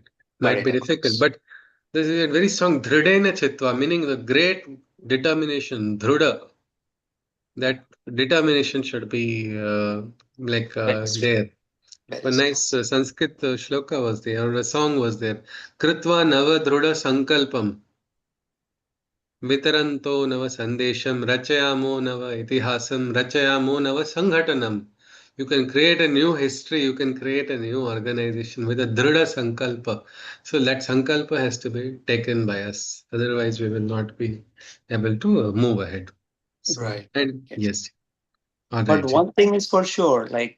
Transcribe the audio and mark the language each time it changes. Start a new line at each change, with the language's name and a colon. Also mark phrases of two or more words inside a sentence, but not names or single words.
English: Cut Might it be difficult, across. but this is a very strong
Sanskrit: दृढेन चित्त्वा,
English: meaning the great determination, dhruda. That determination should be Very strong. there. A Very strong. nice Sanskrit shloka was there, or a song was there.
Sanskrit: कृत्वा नव दृढ सङ्कल्पं, वितरन्तो नव सन्देशं, रचयामो नव इतिहासं, रचयामो नव सङ्घटनम्.
English: You can create a new history, you can create a new organization with a
Sanskrit: दृढ सङ्कल्प.
English: So that sankalpa has to be taken by us. Otherwise, we will not be able to move ahead. So, Right. and Yes. yes, all But right. one thing is for sure, like